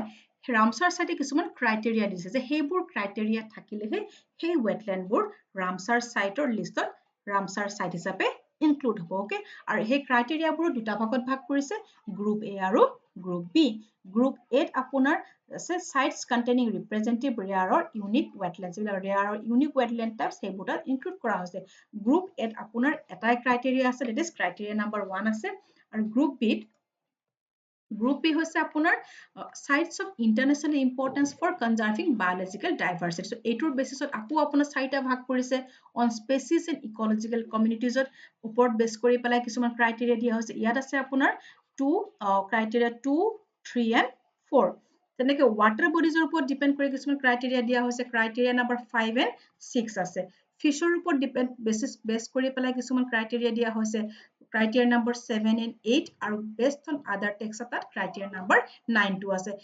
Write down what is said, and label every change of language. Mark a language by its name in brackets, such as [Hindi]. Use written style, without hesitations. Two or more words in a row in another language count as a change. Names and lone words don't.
[Assamese] ৰামছাৰ চাইটে কিছুমান ক্ৰাইটেৰিয়া দিছে যে সেইবোৰ ক্ৰাইটেৰিয়া থাকিলেহে সেই ৱেটলেণ্ডবোৰ ৰামছাৰ চাইটৰ লিষ্টত ৰামছাৰ চাইট হিচাপে ইনক্লুড হ'ব। অ'কে, আৰু সেই ক্ৰাইটেৰিয়াবোৰ দুটা ভাগত ভাগ কৰিছে, গ্ৰুপ এ আৰু গ্ৰুপ বি। গ্ৰুপ এত আপোনাৰ আছে [English] sites containing representative rare or unique wetlands, rare or unique wetland types [Assamese] সেইবোৰ তাত ইনক্লুড কৰা হৈছে। গ্ৰুপ এত আপোনাৰ এটাই ক্ৰাইটেৰিয়া আছে, [English] that is [Assamese] ক্ৰাইটেৰিয়া নাম্বাৰ 1 আছে, আৰু গ্ৰুপ বি হৈছে আপোনাৰ [English] sites of international importance for conserving biological diversity. [Assamese] So এইটোৰ বেচিছত আকৌ আপোনাৰ চাৰিটা ভাগ কৰিছে, [English] on species and ecological communities [Assamese] ওপৰত বেছ কৰি পেলাই কিছুমান ক্ৰাইটেৰিয়া দিয়া হৈছে। ইয়াত আছে আপোনাৰ ক্ৰাইটেৰিয়া 2, 3 and 4। তেনেকে [English] water bodies [Assamese] ওপৰত ডিপেণ্ড কৰি কিছুমান ক্ৰাইটেৰিয়া দিয়া হৈছে, ক্ৰাইটেৰিয়া নাম্বাৰ 5 and 6 আছে। ফিছৰ ওপৰত বেছ কৰি পেলাই কিছুমান ক্ৰাইটেৰিয়া দিয়া হৈছে, ক্ৰাইটেৰিয়া নাম্বাৰ 7 and 8, আৰু [English] based on other text [Assamese] তাত ক্ৰাইটেৰিয়া নাম্বাৰ 9 টো আছে।